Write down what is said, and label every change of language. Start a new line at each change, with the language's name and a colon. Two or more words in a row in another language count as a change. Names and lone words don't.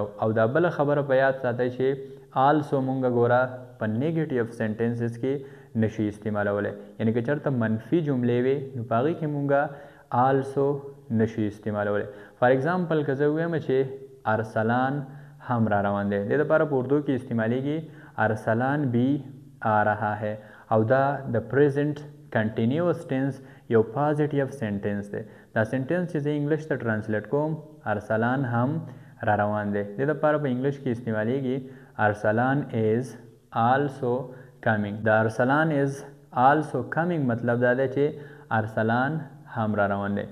Pashto: او دا بله خبره په یاد ساتئ چې آلسو مونږ ګوره په
English: negative sentences
Pashto: کې نشي استعمالولی. یعنی که چرته منفي جملې وي نو په هغې کې مونږه also نشي استعمالولی.
English: for example
Pashto: که زه ووایم چې ارسلان هم را روان دی، دې دپاره په اردو کې استعمالیږي ارسلان
Urdu: بی آ رها ہے،
Pashto: او دا د
English: present continuous tense
Pashto: یو
English: positive sentence
Pashto: دی. دا سنټنس چې زه انګلیش ته ټرانسلیټ کوم ارسلان هم را روان دی، دې دپاره په انګلیش کې استعمالیږي ارسلان
English: is also coming.
Pashto: د ارسلان
English: is also coming
Pashto: مطلب دا دی چې ارسلان هم را روان دی.